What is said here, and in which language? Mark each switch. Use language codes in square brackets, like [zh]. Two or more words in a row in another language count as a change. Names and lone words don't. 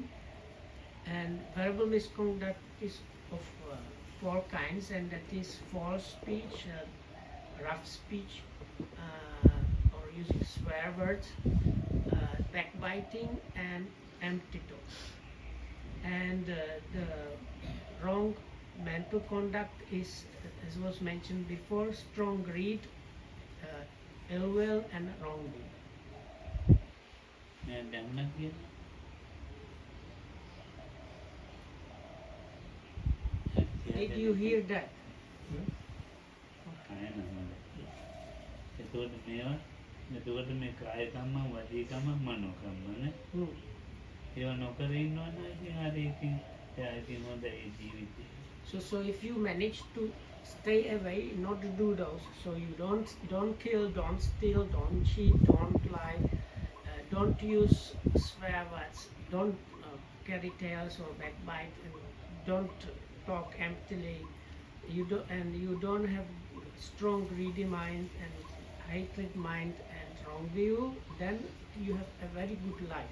[en] And verbal misconduct is of four kinds, and that is false speech, rough speech, or using swear words, backbiting and empty talk. And the wrong mental conduct is, as was mentioned before, strong greed, ill will and wrong will. [si] දැන් කියන [en] Did you hear that? [si] එතකොට මේ [pi] කාය කම්මං වාචී කම්මං මනෝ කම්මං [si] ඒව නොකර ඉන්නවනම් ඉතින් හරි ඉතින් එයා ඉතින් හොඳයි ජීවිතේ. [en] So if you manage to stay away, not to do those, so you don't kill, don't steal, don't cheat, don't lie, don't use swear words, don't carry tales or backbite, and don't talk emptily, you don't have strong greedy mind and hatred mind and wrong view, then you have a very good life.